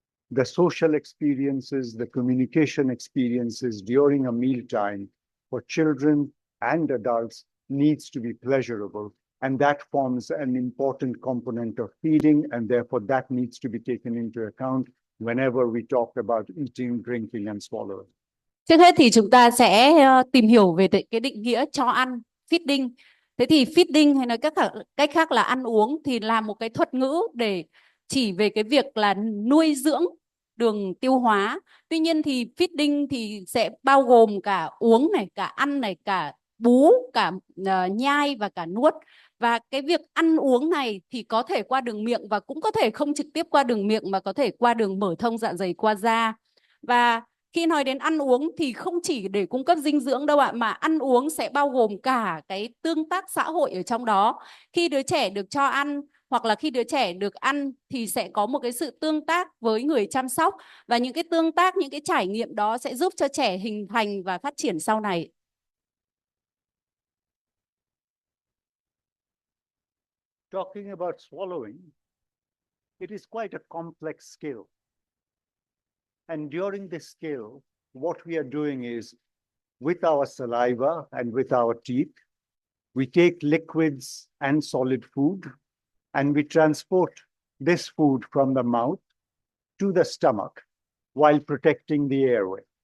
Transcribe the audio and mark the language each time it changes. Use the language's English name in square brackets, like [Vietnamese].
[English] The social experiences, the communication experiences during a mealtime for children and adults needs to be pleasurable. And that forms an important component of feeding, and therefore that needs to be taken into account whenever we talk about eating, drinking, and swallowing. [Vietnamese] Trước hết thì chúng ta sẽ tìm hiểu về cái định nghĩa cho ăn, feeding. Thế thì feeding hay nói cách khác là ăn uống thì là một cái thuật ngữ để chỉ về cái việc là nuôi dưỡng đường tiêu hóa. Tuy nhiên thì feeding thì sẽ bao gồm cả uống này, cả ăn này, cả bú, cả nhai và cả nuốt. Và cái việc ăn uống này thì có thể qua đường miệng và cũng có thể không trực tiếp qua đường miệng mà có thể qua đường mở thông dạ dày qua da. Và khi nói đến ăn uống thì không chỉ để cung cấp dinh dưỡng đâu ạ, mà ăn uống sẽ bao gồm cả cái tương tác xã hội ở trong đó. Khi đứa trẻ được cho ăn hoặc là khi đứa trẻ được ăn thì sẽ có một cái sự tương tác với người chăm sóc, và những cái tương tác, những cái trải nghiệm đó sẽ giúp cho trẻ hình thành và phát triển sau này. [English] Talking about swallowing, it is quite a complex skill. And during this skill, what we are doing is, with our saliva and with our teeth, we take liquids and solid food, and we transport this food from the mouth to the stomach while protecting the airway.